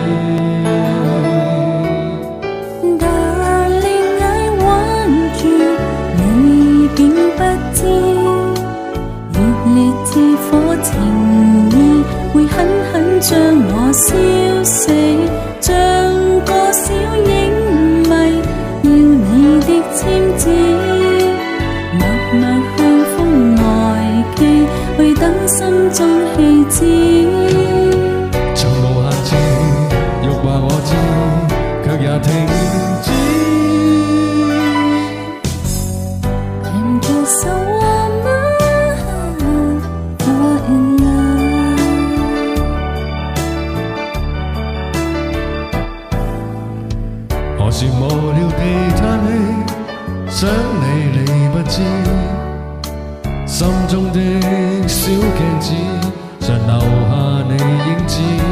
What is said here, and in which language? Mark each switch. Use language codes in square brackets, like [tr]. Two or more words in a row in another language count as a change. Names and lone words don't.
[en] Darling, I want you， [yue] 你竟不知，熱烈似火情意會狠狠將我燒死，像個小影迷，要你的簽字，默默向風外寄，去等心中氣止。從無限次欲話我知，卻也停止。 [en] I'm just a woman fall in love。 [yue] 何時無聊地嘆氣，想你不知，心中的小鏡子常留下你影子。